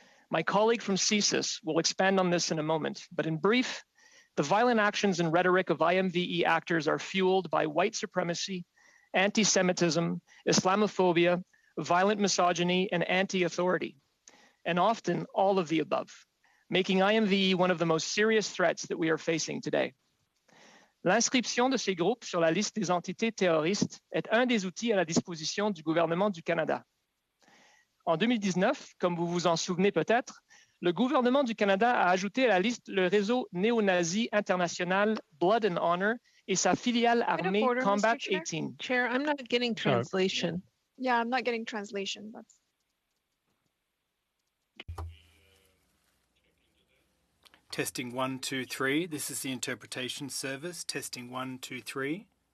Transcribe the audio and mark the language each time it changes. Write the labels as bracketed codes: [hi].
[en] My colleague from CSIS will expand on this in a moment, but in brief, the violent actions and rhetoric of IMVE actors are fueled by white supremacy, anti-Semitism, Islamophobia, violent misogyny, and anti-authority, and often all of the above, making IMVE one of the most serious threats that we are facing today. [fr] L'inscription de ces groupes sur la liste des entités terroristes est un des outils à la disposition du gouvernement du Canada. En 2019, comme vous vous en souvenez peut-être, le gouvernement du Canada a ajouté à la liste le réseau néo-nazi international Blood and Honor et sa filiale armée Combat 18. [en] Chair, I'm not getting translation. Yeah, I'm not getting translation. That's... Testing 1, 2, 3. This is the interpretation service. Testing 1, 2, 3.